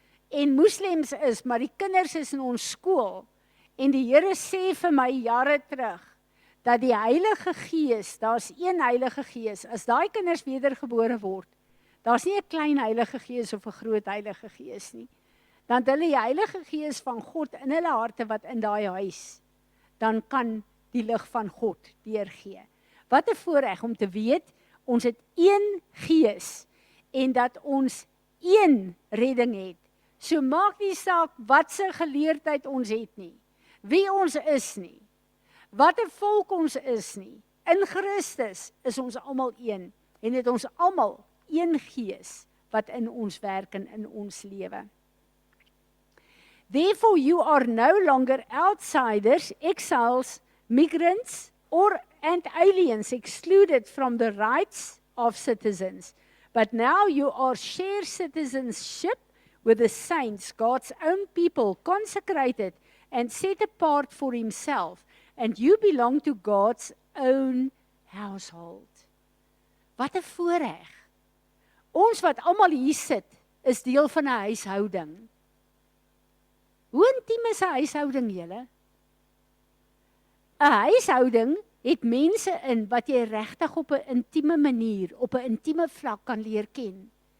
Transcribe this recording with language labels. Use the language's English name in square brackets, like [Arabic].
[Afrikaans] en moslems is, maar die kinders is in ons skool, en die Here sê vir my jare terug, dat die Heilige Gees, daar's een Heilige Gees, as daai kinders wedergebore word, daar's nie 'n klein Heilige Gees of 'n groot Heilige Gees nie, dan hulle die Heilige Gees van God in hulle harte wat in daai huis, dan kan die lig van God deurgee. Wat 'n voorreg om te weet, ons het een Gees, en dat ons een redding het. So maak nie saak wat se geleerdheid ons het nie, wie ons is nie, wat 'n volk ons is nie. In Christus is ons almal een en het ons almal een gees wat in ons werk en in ons lewe. [English] Therefore you are no longer outsiders, exiles, migrants, and aliens excluded from the rights of citizens. But now you are share citizenship with the saints, God's own people, consecrated and set apart for himself. And you belong to God's own household. [Afrikaans] Wat 'n voorreg. Ons wat almal hier sit, is deel van 'n huishouding. Hoe intiem is 'n huishouding, julle? 'n Huishouding het mense in wat jy regtig op 'n intieme manier, op 'n intieme vlak kan leer ken.